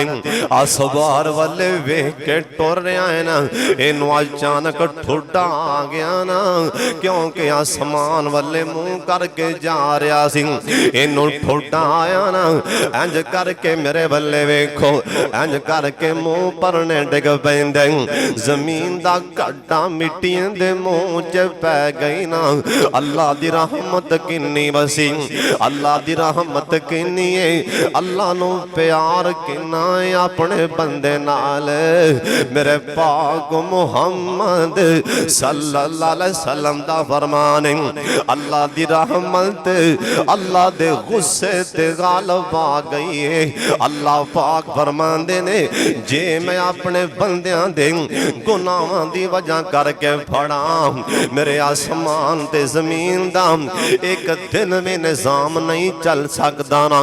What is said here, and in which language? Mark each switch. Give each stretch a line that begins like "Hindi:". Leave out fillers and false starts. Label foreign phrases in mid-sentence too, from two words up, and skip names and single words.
Punjabi: آسبار والے ویکھ کے ٹر رہا ہے نا، اینوں اچانک ٹھڈا آ گیا نا، کیونکہ آسمان والے ولے منہ کر کے جا رہا سی، اینوں ٹھوڈا آیا نا، انج کر کے میرے ولے ویکھو، انج کر کے منہ پرنے ڈگ پیندے، زمین دا گھاٹا مٹی دے منہ چ پے گئی نا. اللہ دی رحمت کنی وسی، اللہ دی رحمت کنی ہے، اللہ نوں پیار کنا ہے اپنے بندے نال. میرے پاک محمد
Arabic: صلى الله عليه وسلم
Punjabi: دا فرمان ہے، اللہ دی رحمت اللہ دے غصے تے غالب آ گئی ہے. اللہ پاک فرماندے نے، جے میں اپنے بندیاں دے گناہاں دی وجہ کر کے پھڑاں، میرے آسمان تے زمین دا اک دن میں نظام نہیں چل سکدا نا.